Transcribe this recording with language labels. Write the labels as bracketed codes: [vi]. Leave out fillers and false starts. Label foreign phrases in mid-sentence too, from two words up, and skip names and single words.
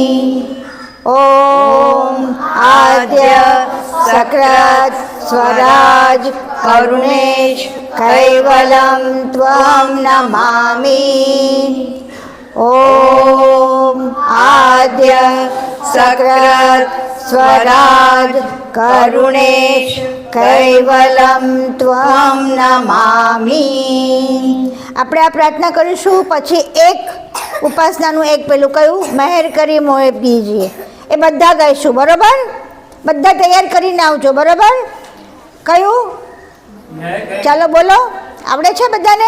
[sa] ओम आद्य सकृत स्वराज करुणेश कैवलम त्वं नमामि। ओम आद्य सकृत स्वराज करुणेश कैवलम त्वं नमामि। [gu] આપણે આ પ્રાર્થના કરીશું, પછી એક ઉપાસનાનું એક પેલું કયું મહેર કરી મોએ પીજીએ એ બધા ગાઈશું, બરોબર? બધા તૈયાર કરીને આવજો, બરોબર? કયું? ચાલો બોલો, આવડે છે બધાને?